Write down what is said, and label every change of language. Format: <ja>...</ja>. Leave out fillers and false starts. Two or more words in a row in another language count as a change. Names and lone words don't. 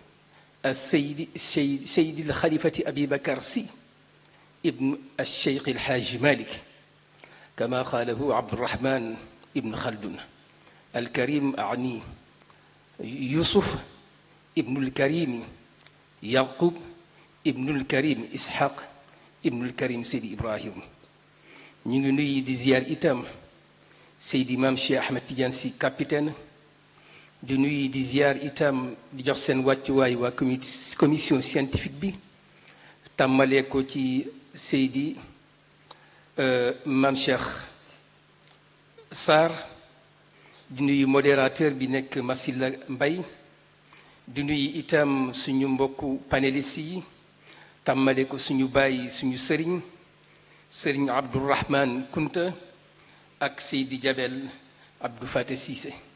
<ar>السيد الخليفة أبي بكر سي ابن الشيخ الحاج مالك كما قاله عبد الرحمن ابن خلدون. الكريم أعني يوسف ابن الكريم يعقوب ابن الكريم إسحاق ابن الكريم سيدي إبراهيم.</ar> <wo>ñu ngi di ziar itam Seydi Maam Cheikh Ahmed Tidiane Sy capitaine di nuyu di ziar itam di jox seen wàccuwaay waa</wo> <fr>commission scientifique</fr> <wo>bi tàmmalee ko ci Seydi Maam Cheikh Sarr di nuyu modérateur bi nekk Massila Mbaye di nuyu itam suñu mbokku panélistes yi tàmmale ko suñu bàyyi suñu sëriñ Abdourahman Kunta ak Seydi Jabel Abdou Faté Cissé.</wo>